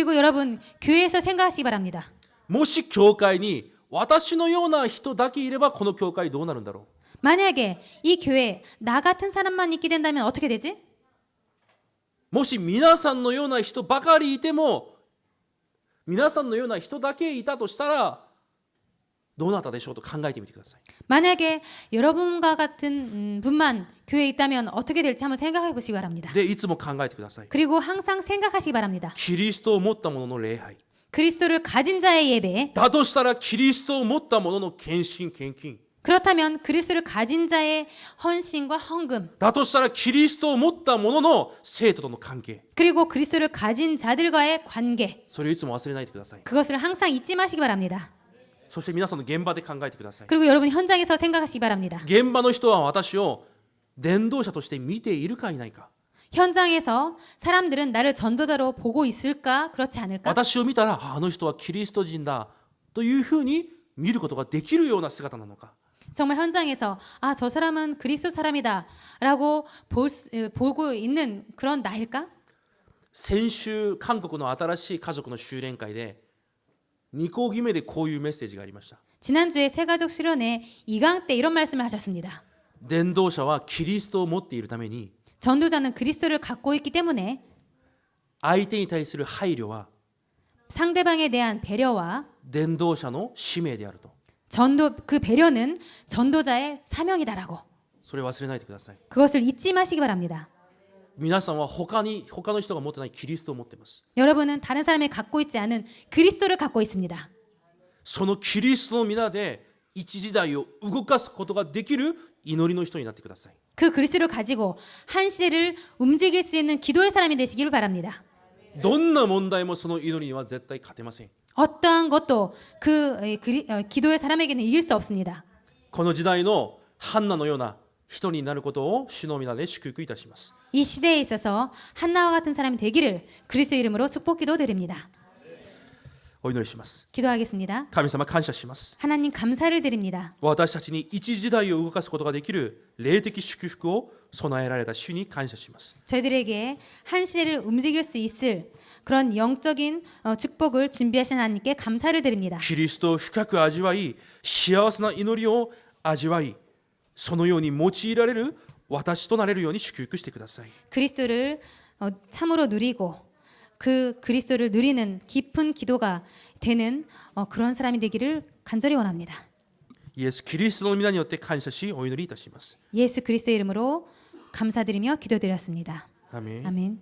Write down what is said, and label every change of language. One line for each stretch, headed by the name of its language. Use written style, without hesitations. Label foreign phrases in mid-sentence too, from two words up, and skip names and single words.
Korean: 그리고 여러분 교회에서 생각하시기 바랍니다.
Japanese: もし教会に私のような人だけいればこの教会どうなるんだろう。
Korean: 만약에 이 교회에 나 같은 사람만 있게 된다면 어떻게 되지?
Japanese: もし皆さんのような人ばかりいても、皆さんのような人だけいたとしたらどうなったでしょうと考えてみてください。
Korean: 만약에 여러분과 같은 분만 교회에 있다면 어떻게 될지 한번 생각해 보시기 바랍니다.
Japanese: でいつも考えてください。
Korean: 그리고 항상 생각하시기 바랍니다.
Japanese: キリストを持った者の礼拝。
Korean: 그리스도를 가진 자의 예배,
Japanese: だとしたらキリストを持った者の献身献金。
Korean: 그렇다면 그리스도를 가진 자의 헌신과 헌금,
Japanese: だとしたらキリストを持った者の生徒との関係。
Korean: 그리고 그리스도를 가진 자들과의 관계,
Japanese: それをいつも忘れないでください。
Korean: 그것을 항상 잊지 마시기 바랍니다.
Japanese: そして皆さんの現場で考えてください。
Korean: 그리고 여러분 현장에서 생각하시기 바랍니다.
Japanese: 現場の人は私を伝道者として見ているかいないか。
Korean: 현장에서 사람들은 나를 전도자로 보고 있을까? 그렇지 않을까?
Japanese: 私を見たらあの人はキリスト人だというふうに見ることができるような姿なのか
Korean: 정말 현장에서 아, 저 사람은 그리스도 사람이다라고 보고 있는 그런 나일까?
Japanese: 先週韓国の新しい家族の修練会で2講義目でこういうメッセージがありました
Korean: 지난주에 새가족 수련회 2강 때 이런 말씀을 하셨습니다.
Japanese: 伝道者はキリストを持っているために
Korean: 전도자는 그리스도를 갖고 있기 때문에
Japanese: 相手に対する配慮は
Korean: 상대방에 대한 배려와
Japanese: 伝道者の使命であると
Korean: 그 배려는 전도자의 사명이다라고
Japanese: それを忘れないでください
Korean: 그것을 잊지 마시기 바랍니다.
Japanese: 皆さんは他の人が持ってないキリストを持っています
Korean: 여러분은 다른 사람이 갖고 있지 않은 그리스도를 갖고 있습니다.
Japanese: そのキリストの皆で一時代を動かすことができる祈りの人になってください
Korean: 그 그리스도를 가지고 한 시대를 움직일 수 있는 기도의 사람이 되시기를 바랍니다.
Japanese: どんな問題もその祈りには絶対勝てません
Korean: 어떠한 것도 기도의 사람에게는 이길 수 없습니다.
Japanese: この時代のハンナのような人になることを主の皆で祝福いたします
Korean: 이 시대에 있어서 한나와 같은 사람이 되기를 그리스도 이름으로 축복기도 드립니다.
Japanese: お祈りします
Korean: 기도하겠습니다.
Japanese: 神様感謝します
Korean: 하나님 감사를 드립니다.
Japanese: 私たちに一時代を動かすことができる霊的祝福を備えられた主に感謝します
Korean: 저희들에게 한 시대를 움직일 수 있을 그런 영적인 축복을 준비하신 하나님께 감사를 드립니다.
Japanese: キリストを深く味わい幸せな祈りを味わいそのように用いられる私となれるように祝福してください
Korean: 그리스도를 참으로 누리고 그 그리스도를 누리는 깊은 기도가 되는 그런 사람이 되기를 간절히 원합니다.
Japanese: イエス・キリストの皆によって感謝しお祈りいたします
Korean: 예수 그리스도 이름으로 감사드리며 기도드렸습니다. 아멘 아멘.